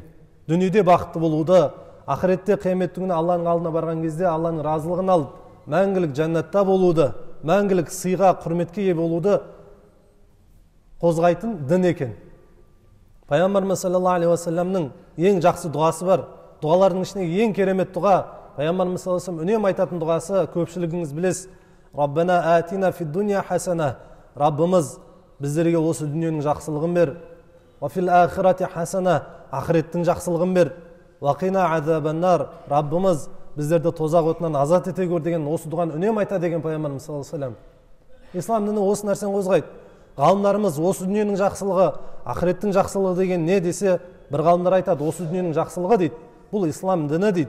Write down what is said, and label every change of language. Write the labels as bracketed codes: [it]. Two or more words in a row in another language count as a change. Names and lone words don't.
[kk] Дүниеде бақытты болуды, ақыретте қияметтің күні Алланың алдына барған кезде Алланың разылығын алып, мәңгілік жәннатта болуды, мәңгілік сыйға, құрметке ие болуды қозғайтын дін екен. Пайғамбарымыз [ar] صلى الله عليه وسلم [kk] ең жақсы дұғасы бар. Дұғалардың ішінде ең керемет дұға, Пайғамбарымыз [ar] صلى الله عليه وسلم [kk] үнемі айтатын дұғасы, көпшілігіңіз білесіз: [ar] "ربنا آتنا في الدنيا حسنة". [kk] Раббымыз, біздерге осы дүниенің жақсылығын бер. [ar] "وفي الآخرة حسنة", [kk] ақыреттің жақсылығын бер. [ar] "وقنا عذاب النار", [kk] Раббымыз, біздерді тозақ отынан азат ете көр деген осы дұғаны үнемі айтады деген Пайғамбарымыз [ar] صلى الله عليه وسلم. [kk] Ислам діні осы нәрсені қозғайды. Ғалымдарымыз осы дүниенің жақсылығы, ақыреттің жақсылығы деген не десе, бір ғалымдар айтады, осы дүниенің жақсылығы дейді, бұл ислам діні дейді.